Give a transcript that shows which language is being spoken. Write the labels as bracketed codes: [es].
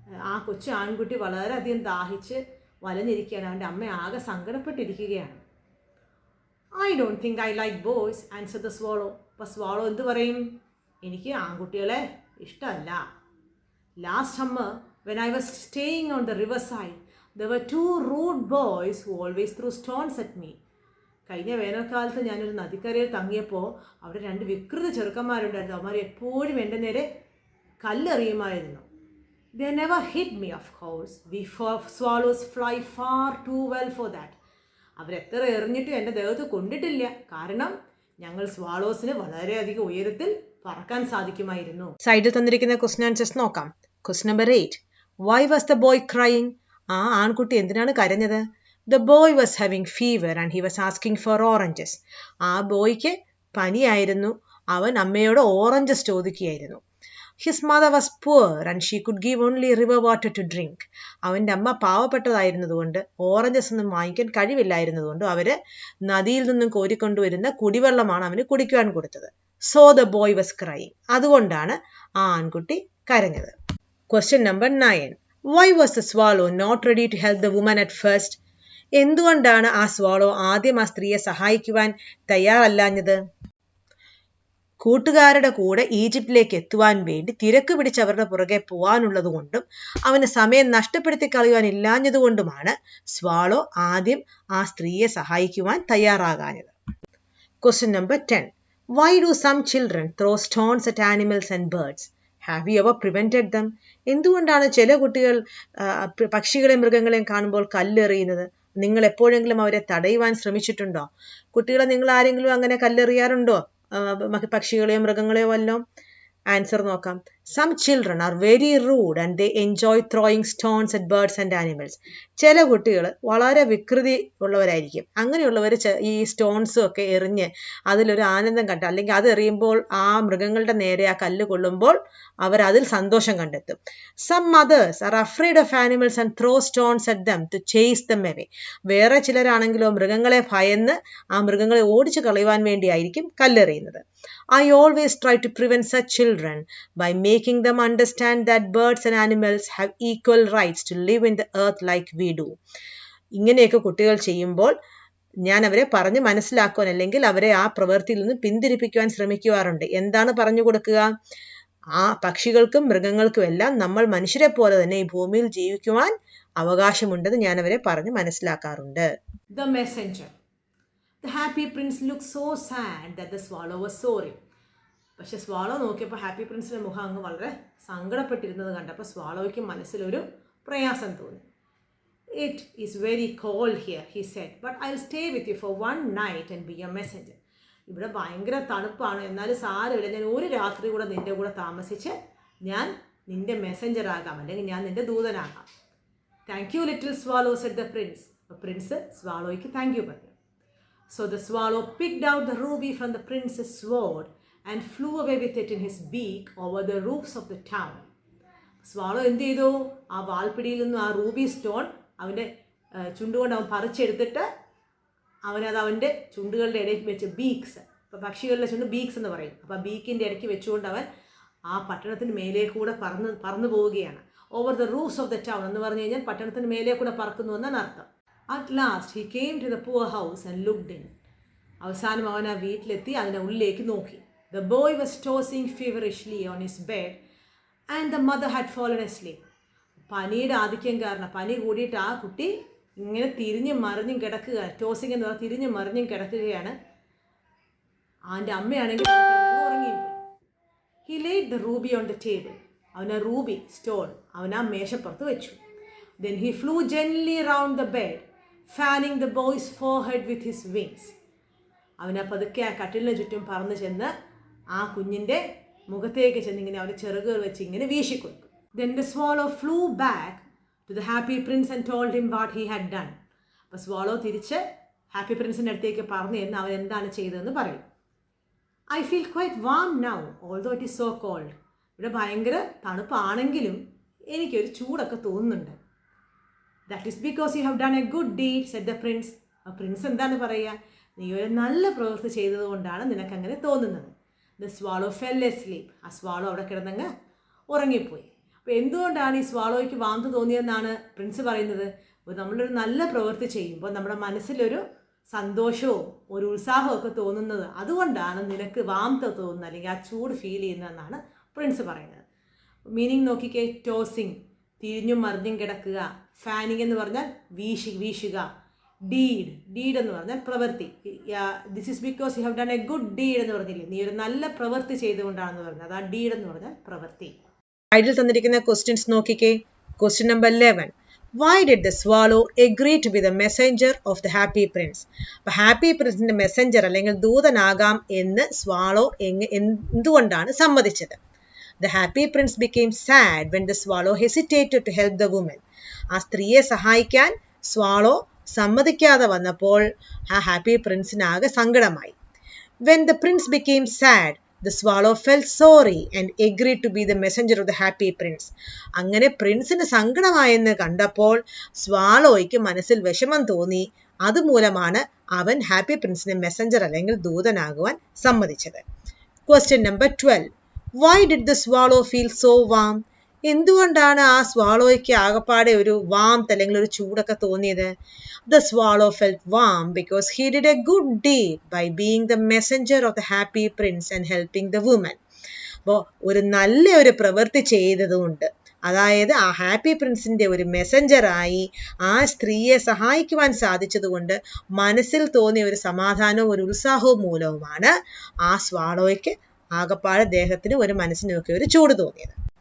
[ml] ആ കൊച്ചു ആൺകുട്ടി വളരെയധികം ദാഹിച്ച് വലഞ്ഞിരിക്കുകയാണ്. അവൻ്റെ അമ്മ ആകെ സങ്കടപ്പെട്ടിരിക്കുകയാണ്. [en] I don't think I like boys, answered the swallow. [ml] അപ്പോൾ swallow എന്ത് പറയും? എനിക്ക് ആൺകുട്ടികളെ ഇഷ്ടമല്ല. [en] Last summer, when I was staying on the riverside, there were two rude boys who always threw stones at me. [ml] കഴിഞ്ഞ വേനൽക്കാലത്ത് ഞാനൊരു നദിക്കരയിൽ തങ്ങിയപ്പോൾ അവിടെ രണ്ട് വികൃത ചെറുക്കന്മാരുണ്ടായിരുന്നു. അവന്മാർ എപ്പോഴും എൻ്റെ നേരെ കല്ലെറിയുമായിരുന്നു. [en] They never hit me, of course. We swallows fly far too well for that. [ml] അവരെത്ര എറിഞ്ഞിട്ടും എൻ്റെ ദേഹത്ത് കൊണ്ടിട്ടില്ല. കാരണം ഞങ്ങൾ സ്വാളോസിന് വളരെയധികം ഉയരത്തിൽ പറക്കാൻ സാധിക്കുമായിരുന്നു. സൈഡിൽ തന്നിരിക്കുന്ന ക്വസ്റ്റ്യൻ ആൻസേഴ്സ് നോക്കാം. [en] Question number 8. Why was the boy crying? [ml] ആ ആൺകുട്ടി എന്തിനാണ് കരഞ്ഞത്? [en] The boy was having fever and he was asking for oranges. [ml] ആ ബോയ്ക്ക് പനിയായിരുന്നു. അവൻ അമ്മയോട് oranges ചോദിക്കുകയായിരുന്നു. [en] His mother was poor and she could give only river water to drink. [ml] അവൻ്റെ അമ്മ പാവപ്പെട്ടതായിരുന്നതുകൊണ്ട് ഓറഞ്ചസ് ഒന്നും വാങ്ങിക്കാൻ കഴിവില്ലായിരുന്നതുകൊണ്ട് അവര് നദിയിൽ നിന്നും കോരിക്കൊണ്ടുവരുന്ന കുടിവെള്ളമാണ് അവന് കുടിക്കുവാൻ കൊടുത്തത്. [en] So the boy was crying. [ml] അതുകൊണ്ടാണ് ആ ആൺകുട്ടി കരഞ്ഞത്. [en] Question number 9. Why was the swallow not ready to help the woman at first? [ml] എന്തുകൊണ്ടാണ് ആ സ്വാളോ ആദ്യം ആ സ്ത്രീയെ സഹായിക്കുവാൻ തയ്യാറല്ലാഞ്ഞത്? കൂട്ടുകാരുടെ കൂടെ ഈജിപ്തിലേക്ക് എത്തുവാൻ വേണ്ടി തിരക്ക് പിടിച്ച് അവരുടെ പുറകെ പോവാനുള്ളത് കൊണ്ടും അവന് സമയം നഷ്ടപ്പെടുത്തി കളയുവാൻ ഇല്ലാഞ്ഞതുകൊണ്ടുമാണ് സ്വാളോ ആദ്യം ആ സ്ത്രീയെ സഹായിക്കുവാൻ തയ്യാറാകാഞ്ഞത്. [en] Question number 10. Why do some children throw stones at animals and birds? Have you ever prevented them? [ml] എന്തുകൊണ്ടാണ് ചില കുട്ടികൾ പക്ഷികളെയും മൃഗങ്ങളെയും കാണുമ്പോൾ കല്ലെറിയുന്നത്? നിങ്ങൾ എപ്പോഴെങ്കിലും അവരെ തടയുവാൻ ശ്രമിച്ചിട്ടുണ്ടോ? കുട്ടികളെ നിങ്ങൾ ആരെങ്കിലും അങ്ങനെ കല്ലെറിയാറുണ്ടോ? പക്ഷികളെയോ മൃഗങ്ങളെയോ വല്ലോ? ആൻസർ നോക്കാം. [en] Some children are very rude and they enjoy throwing stones at birds and animals. [ml] ചില കുട്ടികൾ വളരെ വികൃതി ഉള്ളവരായിരിക്കും. അങ്ങനെയുള്ളവർ ഈ സ്റ്റോൺസും ഒക്കെ എറിഞ്ഞ് അതിലൊരു ആനന്ദം കണ്ട, അല്ലെങ്കിൽ അത് എറിയുമ്പോൾ ആ മൃഗങ്ങളുടെ നേരെ ആ കല്ല് കൊള്ളുമ്പോൾ അവർ അതിൽ സന്തോഷം കണ്ടെത്തും. [en] Some mothers are afraid of animals and throw stones at them to chase them away. [ml] വേറെ ചിലരാണെങ്കിലോ മൃഗങ്ങളെ ഭയന്ന് ആ മൃഗങ്ങളെ ഓടിച്ചു കളയുവാൻ വേണ്ടിയായിരിക്കും കല്ലെറിയുന്നത്. [en] I always try to prevent such children by making them understand that birds and animals have equal rights to live in the earth like we do. [ml] ഇങ്ങനെയൊക്കെ കുട്ടികൾ ചെയ്യുമ്പോൾ ഞാൻ അവരെ പറഞ്ഞ് മനസ്സിലാക്കുവാൻ അല്ലെങ്കിൽ അവരെ ആ പ്രവൃത്തിയിൽ നിന്ന് പിന്തിരിപ്പിക്കുവാൻ ശ്രമിക്കുവാറുണ്ട്. എന്താണ് പറഞ്ഞു കൊടുക്കുക? ആ പക്ഷികൾക്കും മൃഗങ്ങൾക്കും എല്ലാം നമ്മൾ മനുഷ്യരെ പോലെ തന്നെ ഈ ഭൂമിയിൽ ജീവിക്കുവാൻ അവകാശമുണ്ടെന്ന് ഞാൻ അവരെ പറഞ്ഞ് മനസ്സിലാക്കാറുണ്ട്. [en] The messenger. The happy prince looked so sad that the swallow was sorry. [ml] പക്ഷെ സ്വാളോ നോക്കിയപ്പോൾ ഹാപ്പി പ്രിൻസിന്റെ മുഖം അങ്ങ് വളരെ സങ്കടപ്പെട്ടിരുന്നത് കണ്ടപ്പോൾ സ്വാളോയ്ക്ക് മനസ്സിലൊരു പ്രയാസം തോന്നി. [en] It is very cold here, he said, but I'll stay with you for one night and be your messenger. [ml] ഇവിടെ ഭയങ്കര തണുപ്പാണ്, എന്നാലും സാരമില്ല, ഞാൻ ഒരു രാത്രി കൂടെ നിന്റെ കൂടെ താമസിച്ച് ഞാൻ നിന്റെ മെസ്സഞ്ചർ ആകാം, അല്ലെങ്കിൽ ഞാൻ നിന്റെ ദൂതനാകാം. [en] Thank you, little swallow, said the prince. [ml] Prince സ്വാളോയ്ക്ക് thank you പറഞ്ഞു. [en] So the swallow picked out the ruby from the prince's sword and flew away with it in his beak over the roofs of the town. [ml] Swallow എന്ത് ചെയ്തു? ആ വാൽപ്പിടിയിൽ നിന്നും ആ Ruby stone അവൻ്റെ ചുണ്ടുകൊണ്ട് അവൻ പറിച്ചെടുത്തിട്ട് അവനത് അവൻ്റെ ചുണ്ടുകളുടെ ഇടയിൽ വെച്ച് ബീക്സ്, ഇപ്പോൾ പക്ഷികളുടെ ചുണ്ട് ബീക്സ് എന്ന് പറയും, അപ്പോൾ ആ ബീക്കിൻ്റെ ഇടയ്ക്ക് വെച്ചുകൊണ്ട് അവൻ ആ പട്ടണത്തിന് മേലെ കൂടെ പറന്നു പോവുകയാണ്. [en] over the roofs of the town [ml] എന്ന് പറഞ്ഞു കഴിഞ്ഞാൽ പട്ടണത്തിന് മേലെ കൂടെ പറക്കുന്നു എന്നാണ് അർത്ഥം. [en] At last he came to the poor house and looked in. [ml] അവസാനം അവൻ ആ വീട്ടിലെത്തി അതിൻ്റെ ഉള്ളിലേക്ക് നോക്കി. [en] The boy was tossing feverishly on his bed and the mother had fallen asleep. [ml] പനിയുടെ ആധിക്യം കാരണം പനി കൂടിയിട്ട് ആ കുട്ടി ഇങ്ങനെ തിരിഞ്ഞും മറിഞ്ഞും കിടക്കുക. ടോസിങ് എന്ന് പറഞ്ഞാൽ തിരിഞ്ഞും മറിഞ്ഞും കിടക്കുകയാണ്. അവൻ്റെ അമ്മയാണെങ്കിൽ ഉറങ്ങിപ്പോയി. [en] He laid the ruby on the table. [ml] അവൻ ആ റൂബി സ്റ്റോൺ അവൻ ആ മേശപ്പുറത്ത് വെച്ചു. [en] Then he flew gently round the bed, fanning the boy's forehead with his wings. [ml] അവൻ ആ പതുക്കെ ആ കട്ടിലിന് ചുറ്റും പറന്ന് ചെന്ന് ആ കുഞ്ഞിൻ്റെ മുഖത്തേക്ക് ചെന്ന് ഇങ്ങനെ അവൻ്റെ ചെറുകുകൾ വെച്ച് ഇങ്ങനെ വീശിക്കൊടുത്തു. [en] Then the swallow flew back to the happy prince and told him what he had done. [ml] അപ്പോൾ സ്വാളോ തിരിച്ച് ഹാപ്പി പ്രിൻസിൻ്റെ അടുത്തേക്ക് പറഞ്ഞു എന്ന് അവൻ എന്താണ് ചെയ്തതെന്ന് പറയും. [en] I feel quite warm now, although it is so cold. [ml] ഇവിടെ ഭയങ്കര തണുപ്പാണെങ്കിലും എനിക്കൊരു ചൂടൊക്കെ തോന്നുന്നുണ്ട്. [en] That is because you have done a good deed, said the prince. [ml] ആ പ്രിൻസ് എന്താണ് പറയുക? നീ ഒരു നല്ല പ്രവൃത്തി ചെയ്തതുകൊണ്ടാണ് നിനക്കങ്ങനെ തോന്നുന്നത്. [en] The swallow fell asleep. [ml] ആ സ്വാളോ അവിടെ കിടന്നങ്ങ് ഉറങ്ങിപ്പോയി. അപ്പോൾ എന്തുകൊണ്ടാണ് ഈ സ്വാളോയ്ക്ക് വാന്ത തോന്നിയെന്നാണ് പ്രിൻസ് പറയുന്നത്? നമ്മളൊരു നല്ല പ്രവൃത്തി ചെയ്യുമ്പോൾ നമ്മുടെ മനസ്സിലൊരു സന്തോഷവും ഒരു ഉത്സാഹവും ഒക്കെ തോന്നുന്നത് അതുകൊണ്ടാണ് നിനക്ക് വാന്ത തോന്നുന്നത്, അല്ലെങ്കിൽ ആ ചൂട് ഫീൽ ചെയ്യുന്നതെന്നാണ് പ്രിൻസ് പറയുന്നത്. മീനിങ് നോക്കിക്കേ. ടോസിങ് തിരിഞ്ഞും മറിഞ്ഞും കിടക്കുക. ഫാനിങ് എന്ന് പറഞ്ഞാൽ വീശുക. ഡീഡ് എന്ന് പറഞ്ഞാൽ പ്രവൃത്തി. [en] this is because you have done a good deed [ml] എന്ന് പറഞ്ഞില്ലേ, നീ ഒരു നല്ല പ്രവൃത്തി ചെയ്തുകൊണ്ടാണെന്ന് പറഞ്ഞത്. ആ ഡീഡ് എന്ന് പറഞ്ഞാൽ പ്രവൃത്തി. ഇതിൽ തന്നിരിക്കുന്ന ക്വസ്റ്റ്യൻസ് നോക്കിക്കേ. [en] Question number 11. Why did the swallow agree to be the messenger of the happy prince? [ml] അപ്പോൾ ഹാപ്പി പ്രിൻസിന്റെ മെസ്സഞ്ചർ അല്ലെങ്കിൽ ദൂതനാകാം എന്ന് സ്വാളോ എന്തുകൊണ്ടാണ് സമ്മതിച്ചത്? [en] The happy prince became sad when the swallow hesitated to help the woman. [ml] ആ സ്ത്രീയെ സഹായിക്കാൻ swallow സമ്മതിക്കാതെ വന്നപ്പോൾ ആ ഹാപ്പി പ്രിൻസിനാകെ സങ്കടമായി. [en] When the prince became sad, The swallow felt sorry and agreed to be the messenger of the happy prince. [ml] അങ്ങനെ പ്രിൻസിന് സങ്കടമായെന്ന് കണ്ടപ്പോൾ സ്വാലോയ്ക്ക് മനസ്സിൽ വിഷമം തോന്നി. അതുമൂലമാണ് അവൻ ഹാപ്പി പ്രിൻസിനെ മെസ്സഞ്ചർ അല്ലെങ്കിൽ ദൂതനാകുവാൻ സമ്മതിച്ചത്. [en] Question number 12. Why did the swallow feel so warm? [ml] എന്തുകൊണ്ടാണ് ആ സ്വാളോയ്ക്ക് ആകപ്പാടെ ഒരു വാംത്ത് അല്ലെങ്കിൽ ഒരു ചൂടൊക്കെ തോന്നിയത്? [en] The swallow felt warm because he did a good deed by being the messenger of the happy prince and helping the woman. [ml] അപ്പോൾ ഒരു നല്ല ഒരു പ്രവൃത്തി ചെയ്തതുകൊണ്ട്, അതായത് ആ ഹാപ്പി പ്രിൻസിന്റെ ഒരു മെസ്സഞ്ചറായി ആ സ്ത്രീയെ സഹായിക്കുവാൻ സാധിച്ചതുകൊണ്ട് മനസ്സിൽ തോന്നിയ ഒരു സമാധാനവും ഒരു ഉത്സാഹവും മൂലവുമാണ് ആ സ്വാളോയ്ക്ക് ആകപ്പാടെ ദേഹത്തിന് ഒരു മനസ്സിനൊക്കെ ഒരു ചൂട് തോന്നിയത്.